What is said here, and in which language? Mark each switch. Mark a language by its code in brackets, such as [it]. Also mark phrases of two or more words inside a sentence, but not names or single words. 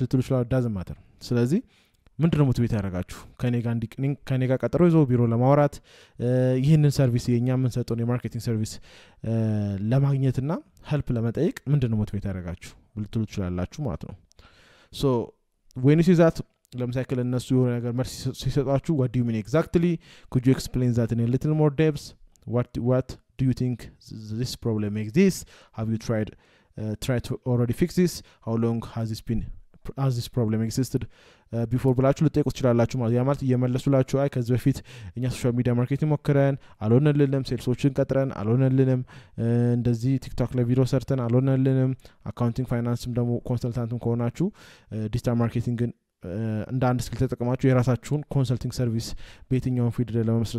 [am] ትላላችሁ [en] doesn't matter [am] ስለዚህ ምንድነው ሞቲቬት ያደርጋችሁ ከኔ ጋር ቀጠሮ ይዞ ቢሮ ለማውራት ይህንን ሰርቪስ የኛ ምን ሰጠውን [en] marketing service [am] ለማግኘትና ሄልፕ ለመጠየቅ ምንድነው ሞቲቬት ያደርጋችሁ ትላላችሁ ማለት ነው ሶ [en] when you see that [am] ለምሳሌ እነሱ የሆነ ነገር መልስ ሲሰጣችሁ [en] what do you mean exactly could you explain that in a little more depth what do you think this problem makes this have you tried to already fix this how long has this been as this problem existed before [am] ብላችሁ ልጠይቁት ትችላላችሁ ማለት ያ ማለት እየመለሱላችሁ አይ ከዚህ በፊት እኛ [en] social media marketing [am] ሞክረን አልሆነልንም ሴልሶችን ቀጥረን አልሆነልንም እንደዚህ ቲክቶክ ላይ ቪዲዮ ሰርተን አልሆነልንም አካውንቲንግ ፋይናንስም ደግሞ ኮንሰልታንትም ከሆናችሁ [en] digital marketing [am] እንደ አንድ ስኪል ተጠቅማችሁ የራሳችሁን [en] consulting service [am] በየትኛው ፊልድ ለመመስረት